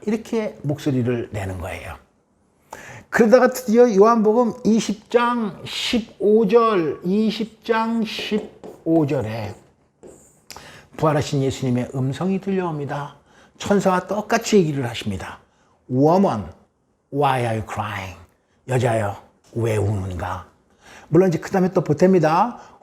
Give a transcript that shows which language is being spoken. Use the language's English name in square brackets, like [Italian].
[Korean] 이렇게 목소리를 내는 거예요. 그러다가 드디어 요한복음 20장 15절에 부활하신 예수님의 음성이 들려옵니다. 천사와 똑같이 얘기를 하십니다. [English] Woman, why are you crying? [Korean] 여자여, 왜 우는가? 물론 이제 그 다음에 또 보탭니다.